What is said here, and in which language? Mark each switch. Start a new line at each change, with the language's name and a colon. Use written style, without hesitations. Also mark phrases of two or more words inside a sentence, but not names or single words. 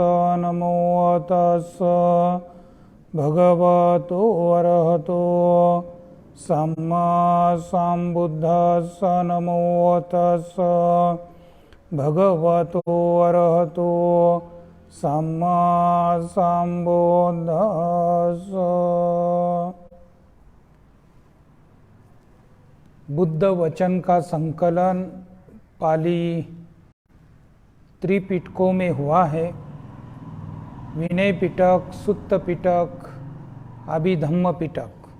Pali: नमो तस्स भगवतो अरहतो सम्मा सम्बुद्धस्स। नमो तस्स भगवतो अरहतो सम्मा सम्बुद्धस्स।
Hindi: बुद्ध वचन का संकलन पाली त्रिपिटकों में हुआ है। विनय पिटक, सुत्त पिटक, अभिधम्म पिटक।